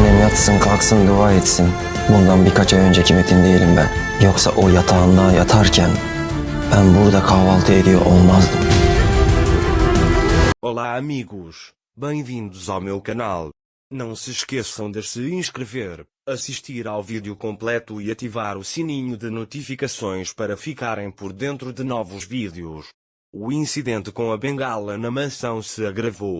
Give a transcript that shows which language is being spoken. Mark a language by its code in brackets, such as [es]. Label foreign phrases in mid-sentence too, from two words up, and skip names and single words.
[tr] Yatsın kalksın dua etsin. Bundan birkaç ay önceki Metin değilim ben. Yoksa o yatağında yatarken ben burada kahvaltı ediyor olmazdım. [pt] Olá amigos, bem-vindos ao meu canal. Não se esqueçam de se inscrever, assistir ao vídeo completo e ativar o sininho de notificações para ficarem por dentro de novos vídeos. O incidente com a bengala na mansão se agravou.